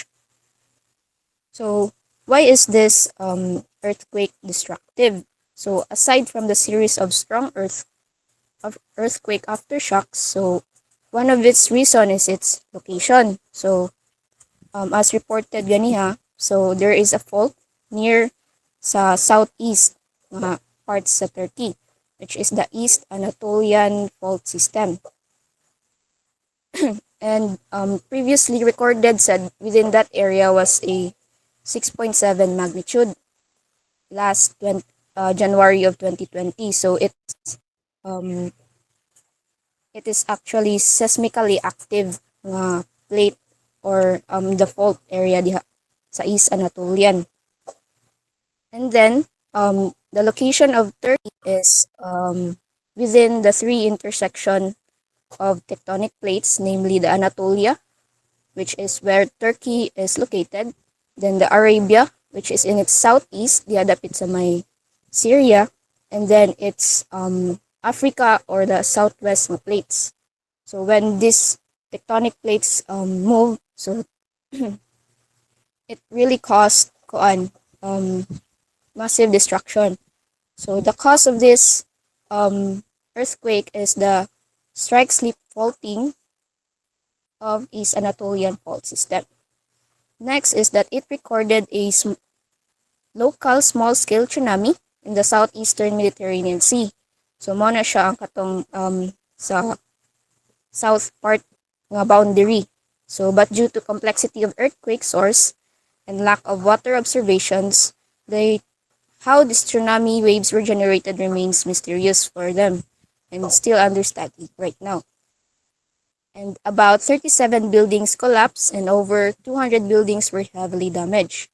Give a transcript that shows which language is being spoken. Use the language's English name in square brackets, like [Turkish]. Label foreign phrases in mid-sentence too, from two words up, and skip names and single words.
[English] So why is this earthquake destructive? So aside from the series of strong earthquake aftershocks, so one of its reason is its location. So as reported ganiha, so there is a fault near sa southeast nga parts sa Turkey, which is the East Anatolian Fault System. And previously recorded said within that area was a 6.7 magnitude last January of 2020. So it is actually seismically active plate or the fault area [Cebuano] diha sa [English] East Anatolian. And then the location of Turkey is within the three intersection of tectonic plates, namely the Anatolia, which is where Turkey is located, then the Arabia, which is in its southeast, [Cebuano] diadapit sa may [English] Syria, and then it's Africa or the southwest plates. So when these tectonic plates move, so it really caused massive destruction. So the cause of this earthquake is the strike-slip faulting of East Anatolian Fault System. Next is that it recorded a local small-scale tsunami in the southeastern Mediterranean Sea. [Cebuano] So mo na siya ang katong sa south part nga boundary. [English] So but due to complexity of earthquake source and lack of water observations, how the tsunami waves were generated remains mysterious for them and still under study right now. And about 37 buildings collapsed and over 200 buildings were heavily damaged.